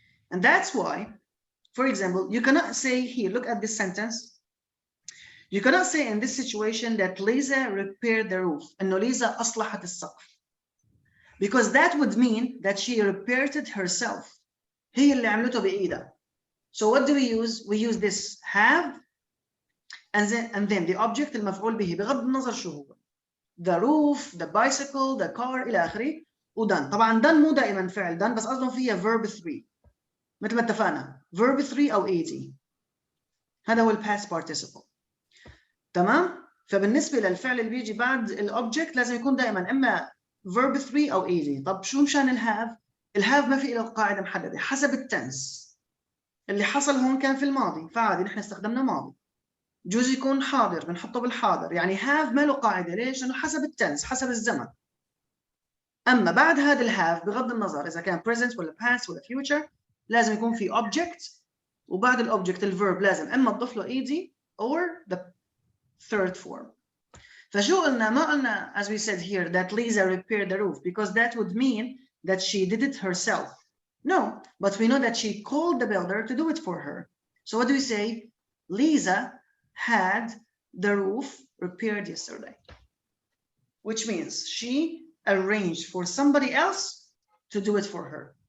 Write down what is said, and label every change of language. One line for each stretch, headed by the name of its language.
English: And that's why, for example, you cannot say here, look at this sentence, you cannot say in this situation that Lisa repaired the roof,
Arabic: إنه Lisa أصلحت السقف,
English: because that would mean that she repaired it herself.
Arabic: هي اللي عملته بإيدها.
English: So what do we use? We use this have, and then the object
Arabic: المفعول به بغض النظر شو هو.
English: The roof, the bicycle, the car
Arabic: إلى آخره.
English: ودن.
Arabic: طبعا done مو دائما فعل done، بس قصدهم فيها verb 3. مثل ما اتفقنا verb 3 أو 80. هذا هو past participle. تمام؟ فبالنسبة للفعل اللي بيجي بعد الأوبجكت لازم يكون دائما إما verb 3 أو 80. طب شو مشان الهاف؟ الهاف ما في له قاعدة محددة حسب التنس. اللي حصل هون كان في الماضي، فعادي نحن استخدمنا ماضي. جوز يكون حاضر بنحطه بالحاضر، يعني have ما له قاعدة. ليش؟ لأنه حسب التنس، حسب الزمن. أما بعد هذا الهاف بغض النظر إذا كان present ولا past ولا future لازم يكون في object، وبعد الأوبجكت الverb لازم إما تضيف له
English: ed or the third form.
Arabic: فشو قلنا؟ ما قلنا
English: as we said here that Lisa repaired the roof, because that would mean that she did it herself. No, but we know that she called the builder to do it for her. So what do we say? Lisa had the roof repaired yesterday, which means she arranged for somebody else to do it for her.